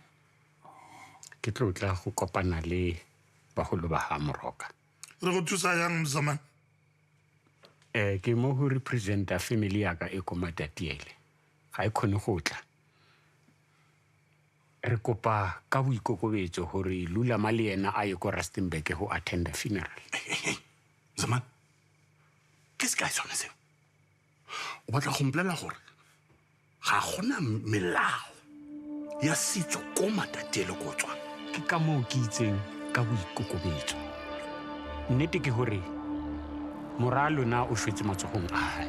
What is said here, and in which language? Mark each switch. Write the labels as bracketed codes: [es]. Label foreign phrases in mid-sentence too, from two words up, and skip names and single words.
[tn] Ke tlo tla go kopana le bagolo ba ha Moroka. Re go thusa yang Mzamani? Ke mo go representa family ya ka e ko Matatiele. Ga e khone go tla. Re kopa ka boikokobetso gore Lula Mali ena a ye ko Rustenburg go [en] attend the funeral. [tn] Zaman, ke se ka sona seo. O batla go mpolelela gore ga gona melao ya setso ko Matatiele ko tswa. Ke ka moo ke itseng ka boikokobetso. Nnete ke gore mora lona o shwetse matsogong a hae.